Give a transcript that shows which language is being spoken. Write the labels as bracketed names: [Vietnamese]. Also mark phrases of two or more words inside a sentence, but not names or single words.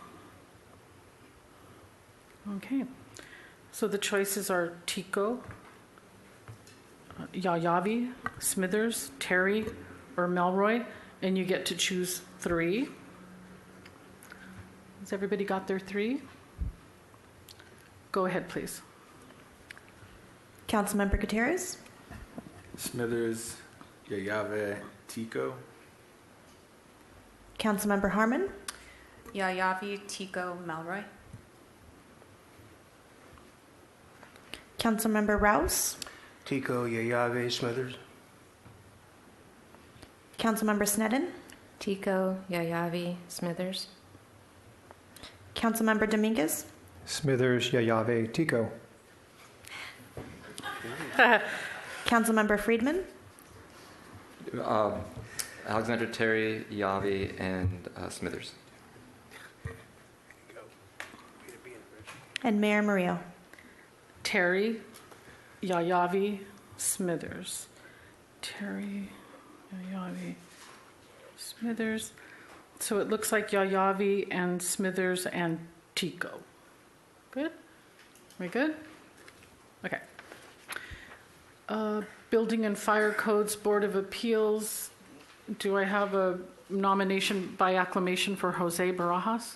[English] Okay, so the choices are Tico, Yayavi, Smithers, Terry, or Melroy, and you get to choose 3. Has everybody got their 3? Go ahead, please. Councilmember Gutierrez, Smithers, Yayave, Tico. Councilmember Harmon, Yayavi, Tico, Melroy. Councilmember Rouse, Tico, Yayave, Smithers. Councilmember Sneddon, Tico, Yayavi, Smithers. Councilmember Dominguez, Smithers, Yayave, Tico. Councilmember Friedman, Alexandra Terry, Yavi, and Smithers. and Mayor Murillo. Terry, Yayavi, Smithers. Terry, Yayavi, Smithers. So it looks like Yayavi and Smithers and Tico. Good? We good? Okay. Building and Fire Codes Board of Appeals. Do I have a nomination by acclamation for Jose Barajas?